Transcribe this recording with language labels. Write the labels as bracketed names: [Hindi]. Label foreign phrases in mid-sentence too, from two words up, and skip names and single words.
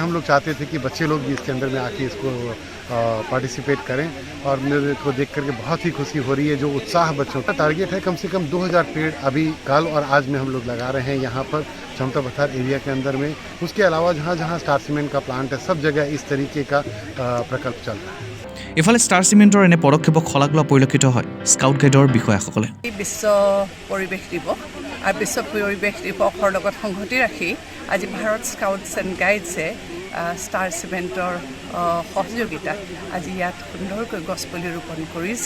[Hindi] हम लोग चाहते थे कि बच्चे लोग भी इसके अंदर में आके इसको पार्टिसिपेट करें और मेरे को देख करके बहुत ही खुशी हो रही है। जो उत्साह बच्चों का टारगेट है कम से कम 2000 पेड़ अभी कल और आज में हम लोग लगा रहे हैं यहाँ पर क्षमता पथार एरिया के अंदर में। उसके अलावा जहाँ जहाँ स्टार सीमेंट का प्लांट है सब जगह इस तरीके का प्रकल्प चल रहा है। [Assamese] ইফালে ষ্টাৰ চিমেণ্টৰ এনে পদক্ষেপক শলাগ লোৱা পৰিলক্ষিত হয় স্কাউট গাইডৰ বিষয়াসকলে। বিশ্ব পৰিৱেশ দিৱস আৰু বিশ্ব পৰিৱেশ দিৱসৰ লগত সংগতি ৰাখি আজি ভাৰত স্কাউটছ এণ্ড গাইডছে ষ্টাৰ চিমেণ্টৰ সহযোগিতাত আজি ইয়াত সুন্দৰকৈ গছপুলি ৰোপণ কৰিছে।